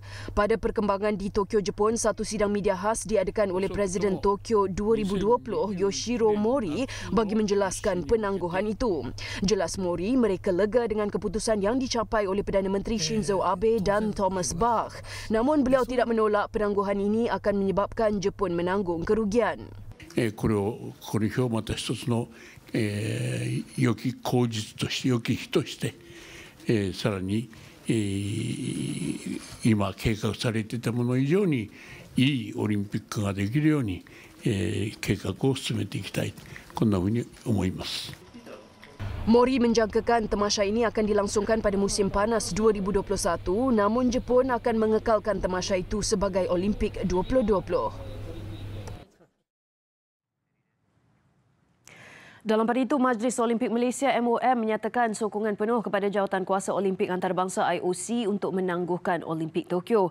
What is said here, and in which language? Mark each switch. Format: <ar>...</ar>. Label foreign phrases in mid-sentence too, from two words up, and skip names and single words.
<ms>Pada perkembangan di Tokyo, Jepun, satu sidang media khas diadakan oleh Presiden Tokyo 2020 Yoshiro Mori bagi menjelaskan penangguhan itu. Jelas Mori mereka lega dengan keputusan yang dicapai oleh Perdana Menteri Shinzo Abe dan Thomas Bach. Namun beliau tidak menolak penangguhan ini akan menyebabkan Jepun menanggung kerugian.</ms> <ja>これを表また一つの良き口実として良き日としてさらに今計画されていたもの以上にいいオリンピックができるように計画を進めていきたい、こんなふうに思います。</ja> <ms>Mori menjangkakan tamasya ini akan dilangsungkan pada musim panas 2021, namun Jepun akan mengekalkan tamasya itu sebagai Olimpik 2020. Dalam pada itu, Majlis Olimpik Malaysia MOM menyatakan sokongan penuh kepada Jawatankuasa Olimpik Antarabangsa IOC untuk menangguhkan Olimpik Tokyo.</ms>